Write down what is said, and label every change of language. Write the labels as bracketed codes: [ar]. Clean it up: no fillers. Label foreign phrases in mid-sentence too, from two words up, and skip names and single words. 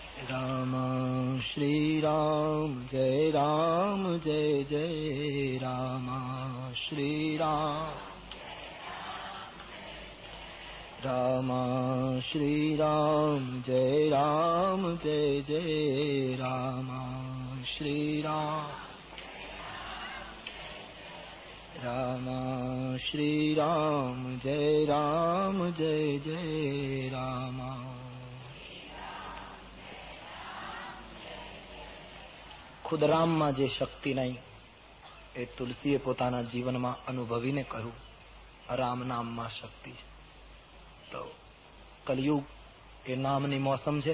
[hi] राम श्री राम जय जय राम श्री राम श्री राम जय जय राम श्री राम श्री राम जय जय राम। [gu] ખુદ રામમાં જે શક્તિ નહીં એ તુલસીએ પોતાના જીવનમાં અનુભવીને કહ્યું રામ નામમાં શક્તિ છે. તો કલયુગ એ નામની મોસમ છે.